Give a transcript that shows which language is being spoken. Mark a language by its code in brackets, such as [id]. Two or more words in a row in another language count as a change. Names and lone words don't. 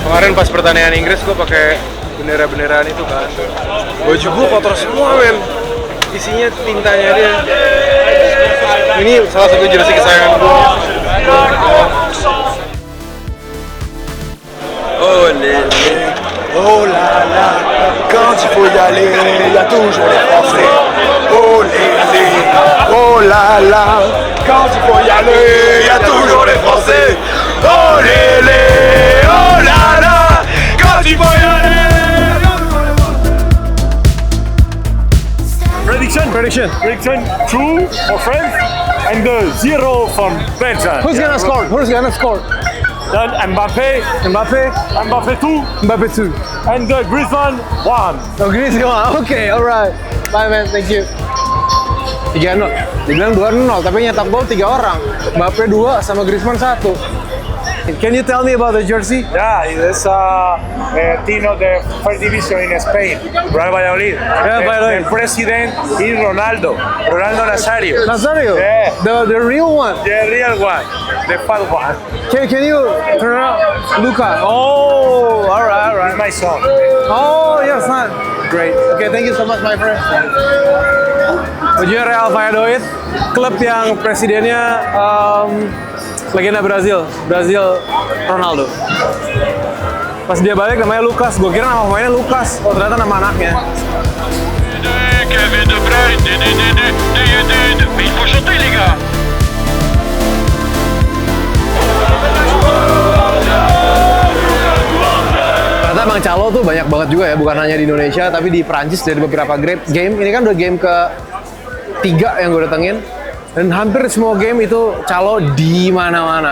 [id] kemarin pas pertandingan Inggris gue pakai bendera-benderaan itu kan. Baju gue kotor semua men. Isinya tintanya dia. Ini salah satu jersey kesayangan gue. [fr] Oh lélé, Oh là là, quand il faut y aller, y a toujours les Français. Oh lélé, oh là là, quand il faut y aller, y a toujours les Français. Oh lélé, oh là là, quand il faut y aller. [en] Prediction 2 for France and 0 from Belgium. Who's gonna score? Then Mbappe 2 Mbappe 2. and Griezmann 1. Oh, Griezmann. Oke, alright. Bye man, thank you. 3-0. [id] Dibilang 2-0, tapi nyetak gol 3 orang. Mbappe 2 sama Griezmann 1. [en] Can you tell me about the jersey? Yeah, it's a team of the first division in Spain, Real Valladolid. Valladolid. The president is Ronaldo Nazario. Nazario? Yeah. The real one. The real one, the fat one. Can you turn up Luka? Oh, alright. My son. Oh, yes, man. Great. Okay, thank you so much, my friend. [id] Bajunya Real Valladolid, klub yang presidennya legenda Brazil Ronaldo. Pas dia balik namanya Lucas, gue kira nama pemainnya Lucas, oh ternyata nama anaknya. [fr] Kevin De Bruyne, mais il faut chanter les gars. [id] Ternyata Bang Calo tuh banyak banget juga ya, bukan hanya di Indonesia tapi di Prancis dari beberapa game. Ini kan udah game ke-3 yang gue datengin. Dan hampir semua game itu Calo di mana-mana.